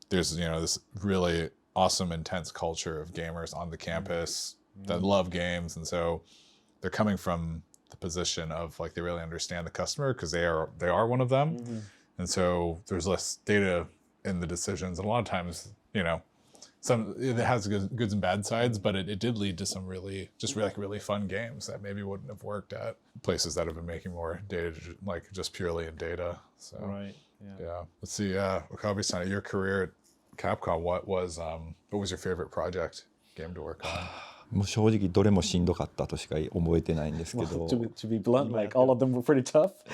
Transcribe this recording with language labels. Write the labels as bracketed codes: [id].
[en] There's this really awesome, intense culture of gamers on the campus that love games, and so they're coming from the position of like they really understand the customer because they are one of them, and so there's less data in the decisions, and a lot of times it has goods and bad sides, but it did lead to some really fun games that maybe wouldn't have worked at places that have been making more data, like just purely in data. So Right. yeah. Let's see. Okabe-san, your career at Capcom, what was your favorite project game to work on? [ja] もう正直どれもしんどかったとしか覚えてないんですけど。 [en] To be blunt, like all of them were pretty tough.